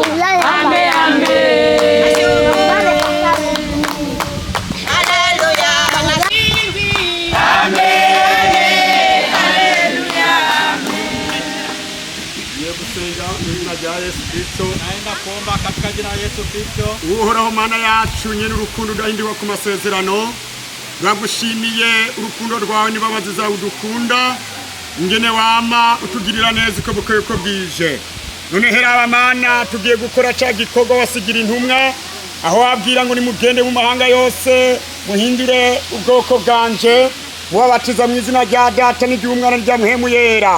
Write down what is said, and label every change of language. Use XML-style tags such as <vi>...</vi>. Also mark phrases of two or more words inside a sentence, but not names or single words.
<sw>Amen, amen. Naenda kuomba katika jina la Yesu Kristo.</sw> <rn>Uhoraho Mana yacu nyene urukundo udahindirwa ku masezerano, turagushimiye urukundo rwawe n'imbabazi zawe udukunda, ingene wama utugirira neza uko bukeye uko bwije. None hera Mana tugiye gukora ca gikorwa wasigira intumwa, aho wabwira ngo nimugende mu mahanga yose muhindure ubwoko bwanje, mubabatiza mu izina rya Data n'iry'Umwana n'irya Mpwemu Yera.</rn>